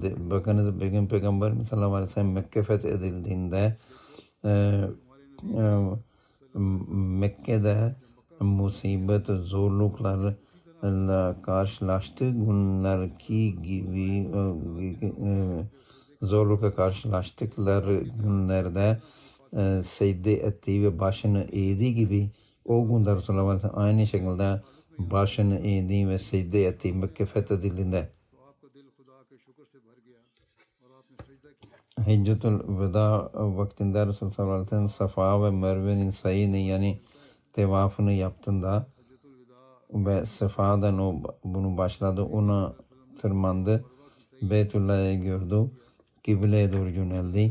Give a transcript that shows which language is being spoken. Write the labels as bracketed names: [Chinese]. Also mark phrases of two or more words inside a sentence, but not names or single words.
[Turkish] Bakınız bir gün Peygamber [Arabic] صلى الله عليه وسلم [Turkish] Mekke fethedildiğinde Mekke'de musibet, zorluklarla karşılaştığı günlerki gibi zorlukla karşılaştıkları günlerde secde ettiği ve başını eğdiği gibi O günde Resulullah aynı şekilde başını eğdi ve secde etti Mekke fethedildiğinde. [Urdu] تو آپ کا دل خدا کے شکر سے بھر گیا اور آپ نے سجدہ کیا. [Turkish] Hiccetul Veda vaktinde Resulullah [Arabic] صلى الله عليه وسلم [Turkish] Safa ve Merve'nin sayını yani tevafını yaptığında [Urdu] حجۃ الوداع [Turkish] ve Safa'dan bunu başladı. Ona tırmandı. Beytullah'ı gördü. Kıbleye doğru yöneldi.